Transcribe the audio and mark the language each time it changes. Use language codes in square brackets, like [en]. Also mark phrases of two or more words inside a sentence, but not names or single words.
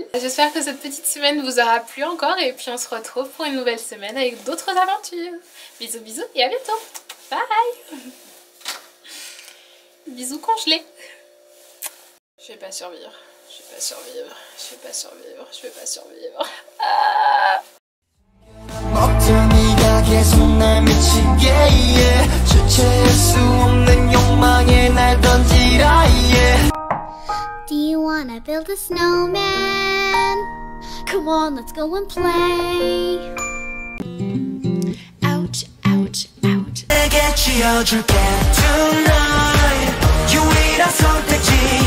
[fr] J'espère que cette petite semaine vous aura plu encore et puis on se retrouve pour une nouvelle semaine avec d'autres aventures. Bisous bisous et à bientôt. Bye. Bisous congelés. Je vais pas survivre. Je vais pas survivre. Je vais pas survivre. Je vais pas survivre. Ah. [ko] 어떤 네가 계속 날 미치게 주체할 수 없는 욕망에 날 던지라 [en] Do you wanna build a snowman? Come on, let's go and play. Ouch, ouch, ouch. [ko] 내게 쥐어줄게 tonight 유일한 선택지